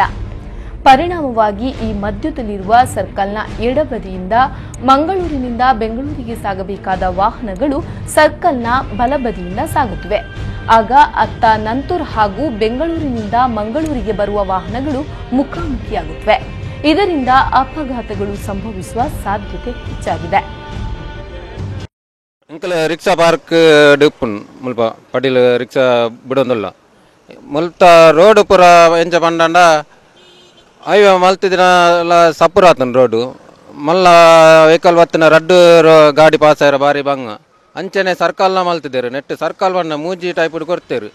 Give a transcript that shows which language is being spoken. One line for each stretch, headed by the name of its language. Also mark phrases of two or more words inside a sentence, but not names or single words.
Kannada: ಪರಿಣಾಮವಾಗಿ ಈ ಮಧ್ಯದಲ್ಲಿರುವ ಸರ್ಕಲ್ನ ಎಡಬದಿಯಿಂದ ಮಂಗಳೂರಿನಿಂದ ಬೆಂಗಳೂರಿಗೆ ಸಾಗಬೇಕಾದ ವಾಹನಗಳು ಸರ್ಕಲ್ನ ಬಲಬದಿಯಿಂದ ಸಾಗುತ್ತಿವೆ. ಆಗ ಅತ್ತ ನಂತೂರು ಹಾಗೂ ಬೆಂಗಳೂರಿನಿಂದ ಮಂಗಳೂರಿಗೆ ಬರುವ ವಾಹನಗಳು ಮುಖಾಮುಖಿಯಾಗುತ್ತವೆ. ಇದರಿಂದ ಅಪಘಾತಗಳು ಸಂಭವಿಸುವ ಸಾಧ್ಯತೆ ಹೆಚ್ಚಾಗಿದೆ.
Tulu: ಇಂಕಲ
English: rickshaw park
Tulu: ಡಿಪ್ಪುನ್ ಮುಲ್ಪ ಪಡೀಲ್ ರಿಕ್ಷಾ ಬಿಡೊಂದುಲ್ಲ ಮುಲ್ತ ರೋಡ್ ಪೂರ ಎಂಚ ಪಂಡಂಡ ಹೈವೇ ಮಲ್ತಿದಿನ ಸಪುರಾತನ ರೋಡು ಮಲ್ಲ ವೆಹಿಕಲ್ ಬತ್ತಿನ ರಡ್ಡು ಗಾಡಿ ಪಾಸ್ ಆಯ್ರ ಬಾರಿ ಬಂಗ ಅಂಚನೆ ಸರ್ಕಲ್ನ ಮಲ್ತಿದ್ದೇರು ನೆಟ್ ಸರ್ಕಲ್ ಬಣ್ಣ ಮೂಜಿ ಟೈಪ್ ಕೊಡ್ತೇರು.